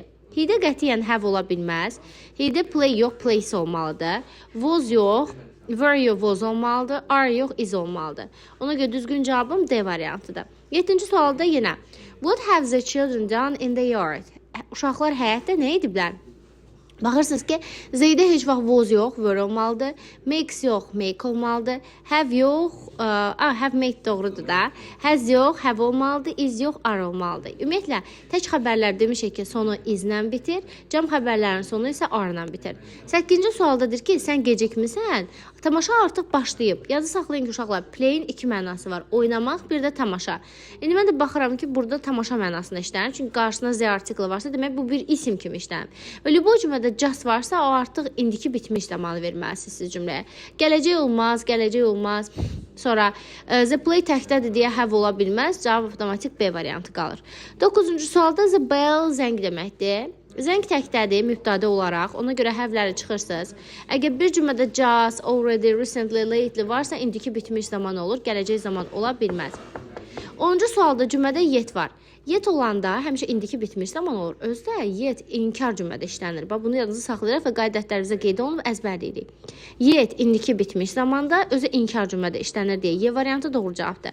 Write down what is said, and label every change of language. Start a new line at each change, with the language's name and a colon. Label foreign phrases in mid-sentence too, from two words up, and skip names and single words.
Azerbaijani: He-də qətiyyən have ola bilməz. He-də play yox, place olmalıdır. Was yox, were yox, was olmalıdır. Are yox, is olmalıdır. Ona görə düzgün cavabım D variantıdır. 7-ci sualda yenə.
English: What have the children done in the yard?
Azerbaijani: Uşaqlar həyətdə nə ediblər? Baxırsınız ki, Z-də heç vaxt was yox, were olmalıdır. Makes yox, make olmalıdır. Have yox,
English: have made
Azerbaijani: doğrudur da. Has yox, have olmalıdır. Is yox, are olmalıdır. Ümumiyyətlə, tək xəbərlər demişik ki, sonu izlə bitir. Cəm xəbərlərin sonu isə are-la bitir. 8-ci sualdadır ki, sən gecikmisən. Tamaşa artıq başlayıb. Yazı saxlayın ki, uşaqlar, play'in iki mənası var. Oynamaq, bir də tamaşa. İndi mən də baxıram ki, burada tamaşa mənasını işlənir. Çünki qarşısında Z artikli varsa, demək bu bir isim kimi işlənir. Və bu cümlədə just varsa, o artıq indiki bitmiş zamanı verməlisiniz siz cümləyə. Gələcək olmaz. Sonra
English: the play
Azerbaijani: təkdədir deyə have ola bilməz. Cavab avtomatik B variantı qalır. 9-cu sualda
English: the bell
Azerbaijani: zəng deməkdir. Zəng təkdədir, mübtədə olaraq. Ona görə have-ləri çıxırsınız. Əgər bir cümlədə
English: just, already, recently, lately
Azerbaijani: varsa, indiki bitmiş zaman olur, gələcək zaman ola bilməz. 10-cu sualda cümlədə yet var. Yet olanda həmişə indiki bitmiş zaman olur. Özdə yet inkar cümlədə işlənir. Bunu yadınızda saxlayırıq və qaydətlərinizə qeyd olunub əzbərləyirik. Yet indiki bitmiş zamanda özü inkar cümlədə işlənir deyə Y variantı doğru cavabdır.